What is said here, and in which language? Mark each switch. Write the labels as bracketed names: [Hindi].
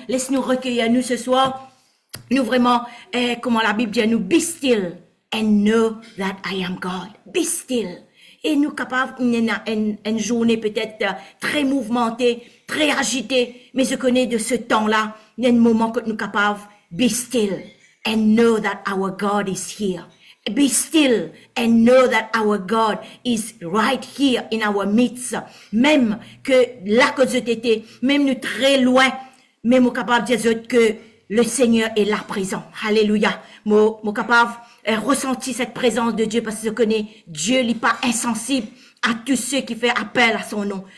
[French] Laisse-nous recueillir nous ce soir. Nous vraiment, comment la Bible dit à nous, [English] be still and know that I am God. Be still. [French] Et nous capables, une journée peut-être très mouvementée, très agitée, mais je connais de ce temps-là, il y a un moment que nous capables, [English] be still and know that our God is here. Be still and know that our God is right here in our midst. [French] Même que là que je t'étais, même nous très loin, même nous capable de dire que le Seigneur est là présent. Alléluia. Moi capable ressentir cette présence de Dieu parce que je connais Dieu n'est pas insensible à tous ceux qui font appel à son nom.